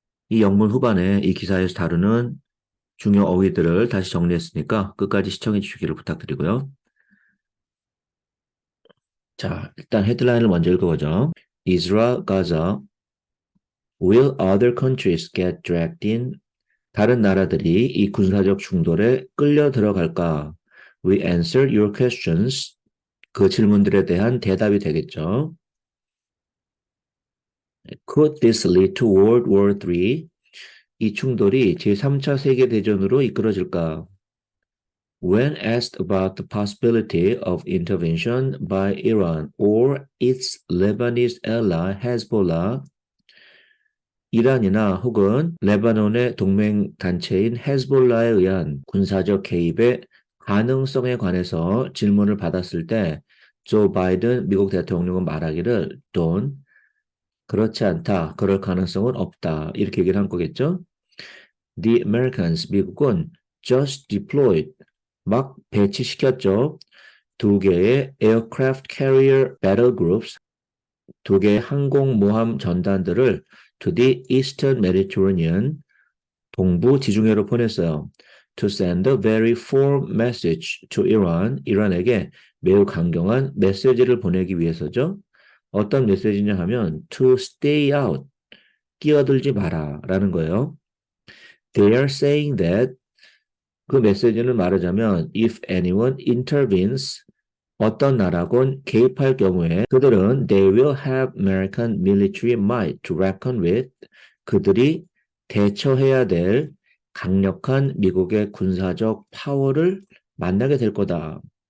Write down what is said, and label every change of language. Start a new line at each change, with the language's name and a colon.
Korean: 이 영문 후반에 이 기사에서 다루는 중요 어휘들을 다시 정리했으니까 끝까지 시청해 주시기를 부탁드리고요. 자, 일단 헤드라인을 먼저 읽어보죠.
English: Israel, Gaza, will other countries get dragged in?
Korean: 다른 나라들이 이 군사적 충돌에 끌려 들어갈까?
English: We answer your questions.
Korean: 그 질문들에 대한 대답이 되겠죠.
English: Could this lead to World War III?
Korean: 이 충돌이 제3차 세계대전으로 이끌어질까?
English: When asked about the possibility of intervention by Iran or its Lebanese ally Hezbollah,
Korean: 이란이나 혹은 레바논의 동맹 단체인 헤즈볼라에 의한 군사적 개입의 가능성에 관해서 질문을 받았을 때 조 바이든 미국 대통령은 말하기를 don't, 그렇지 않다, 그럴 가능성은 없다 이렇게 얘기를 한 거겠죠.
English: The Americans,
Korean: 미국은
English: just deployed,
Korean: 막 배치시켰죠. 두 개의
English: aircraft carrier battle groups,
Korean: 두 개의 항공모함 전단들을
English: to the Eastern Mediterranean,
Korean: 동부 지중해로 보냈어요.
English: To send a very firm message to Iran,
Korean: 이란에게 매우 강경한 메시지를 보내기 위해서죠. 어떤 메시지냐 하면
English: to stay out,
Korean: 끼어들지 마라 라는 거예요.
English: They are saying that,
Korean: 그 메시지는 말하자면
English: if anyone intervenes,
Korean: 어떤 나라군 개입할 경우에 그들은
English: they will have American military might to reckon with,
Korean: 그들이 대처해야 될 강력한 미국의 군사적 파워를 만나게 될 거다.